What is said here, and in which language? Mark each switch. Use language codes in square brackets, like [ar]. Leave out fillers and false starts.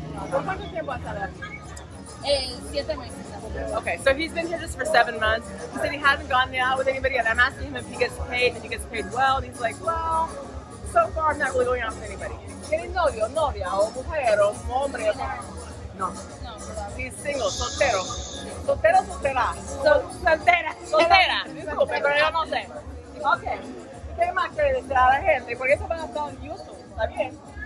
[es] ¿Por cuánto tiempo ha estado aquí? 7 meses. [en] Okay, so he's been here just for 7 months. He said he hasn't gone out with anybody, and I'm asking him if he gets paid, and if he gets paid well, and he's like, well, so far I'm not really going out with anybody. [es] ¿Tiene novio, novia, o mujer, o hombre? No. No, [en] He's single, [es] soltero. ¿Soltero o soltera? soltera. Soltera, disculpe, pero yo no sé. Ok, ¿qué más quiere decir a la gente? Porque eso va a estar en YouTube, ¿está bien?